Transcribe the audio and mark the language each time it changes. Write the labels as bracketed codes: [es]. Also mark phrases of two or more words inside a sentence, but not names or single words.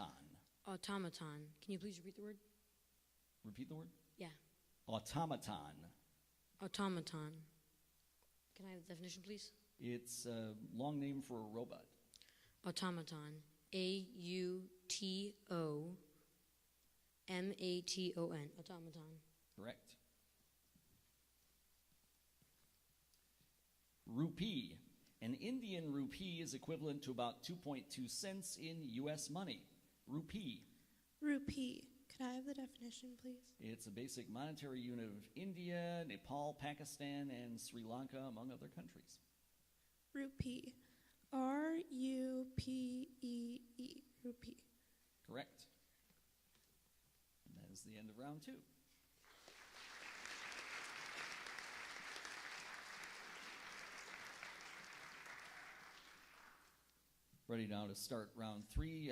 [en] Automaton. Can you please repeat the word? Repeat the word? Yeah. Automaton. Automaton. Can I have the definition, please? It's a long name for a robot. Automaton. A-U-T-O-M-A-T-O-N. Automaton. Correct. Rupee. An Indian rupee is equivalent to about 2.2 cents in U.S. money. Rupee. Rupee. Could I have the definition, please? It's a basic monetary unit of India, Nepal, Pakistan, and Sri Lanka, among other countries. Rupee. R-U-P-E-E. Rupee. Correct. And that is the end of round 2. Ready now to start round 3.